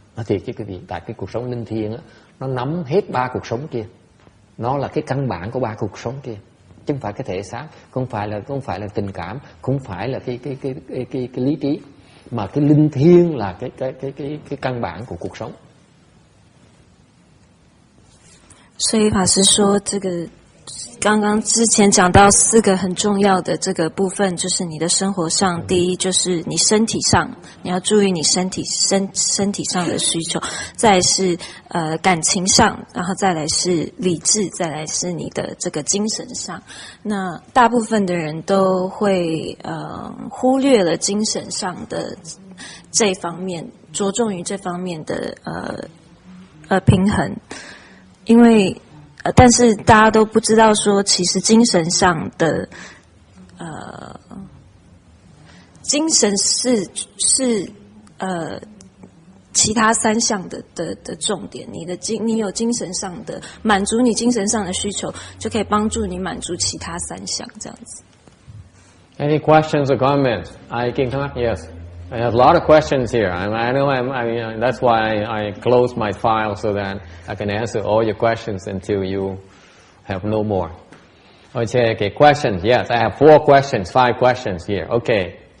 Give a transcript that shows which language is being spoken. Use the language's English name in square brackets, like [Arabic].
[Vietnamese] Nó thiệt chứ quý vị, tại cái cuộc sống linh thiêng á, nó nắm hết 3 cuộc sống kia. Nó là cái căn bản của 3 cuộc sống kia. Chứ không phải cái thể xác, không phải là tình cảm, không phải là cái lý trí, mà cái linh thiêng là cái căn bản của cuộc sống. [Chinese] 所以法师说，这个刚刚之前讲到4个很重要的这个部分，就是你的生活上，第一就是你身体上，你要注意你身体上的需求，再来是感情上，然后再来是理智，再来是你的这个精神上。那大部分的人都会忽略了精神上的这方面，着重于这方面的平衡，因为但是大家都不知道说，其实精神上的精神是其他3项的重点。你有精神上的满足你精神上的需求，就可以帮助你满足其他3项这样子。 [English] Any questions or comments? I can talk. Yes, I have a lot of questions here. I know. That's why I close my file so that I can answer all your questions until you have no more. Okay, questions. Yes, I have 4 questions, 5 questions here. Okay.